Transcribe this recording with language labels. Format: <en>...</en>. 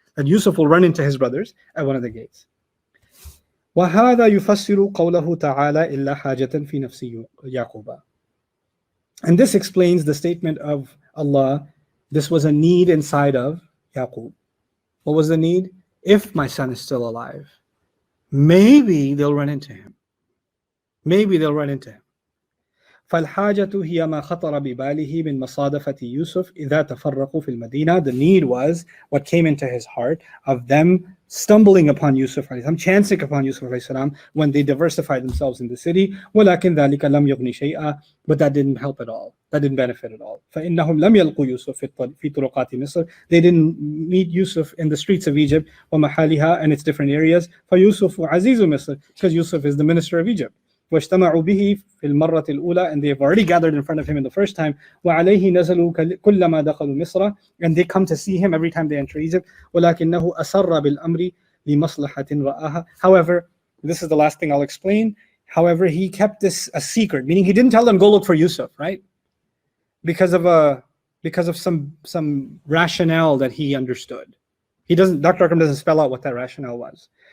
<en>That Yusuf will run into his brothers at one of the gates.</en> <ar>وهذا يفسر قوله تعالى إلا حاجة في نفس يعقوب.</ar> <en>And this explains the statement of Allah, this was a need inside of Yaqub. What was the need? If my son is still alive, maybe they'll run into him. Maybe they'll run into him.</en> <ar>فالحاجة هي ما خطر بباله من مصادفة يوسف إذا تفرقوا في المدينة.</ar> <en>The need was what came into his heart of them stumbling upon Yusuf عليه السلام, chancing upon Yusuf عليه السلام when they diversified themselves in the city.</en> <ar>ولكن ذلك لم يغني شيئا,</ar> <en>but that didn't help at all. That didn't benefit at all.</en> <ar>فإنهم لم يلقوا يوسف في طرقات مصر.</ar> <en>They didn't meet Yusuf in the streets of Egypt</en> <ar>ومحالها</ar> <en>and its different areas.</en> <ar>فيوسف عزيز مصر,</ar> <en>because Yusuf is the minister of Egypt.</en> <ar>واجتمعوا به في المرة الأولى,</ar> <en>and they have already gathered in front of him in the first time.</en> <ar>وعليه نزلوا كلما دخلوا مصر,</ar> <en>and they come to see him every time they enter Egypt.</en> <ar>ولكنه أسر بالأمر لمصلحة رآها.</ar> <en>However, this is the last thing I'll explain. However, he kept this a secret, meaning he didn't tell them go look for Yusuf, right? Because of some rationale that he understood. Dr. Akram doesn't spell out what that rationale was.</en>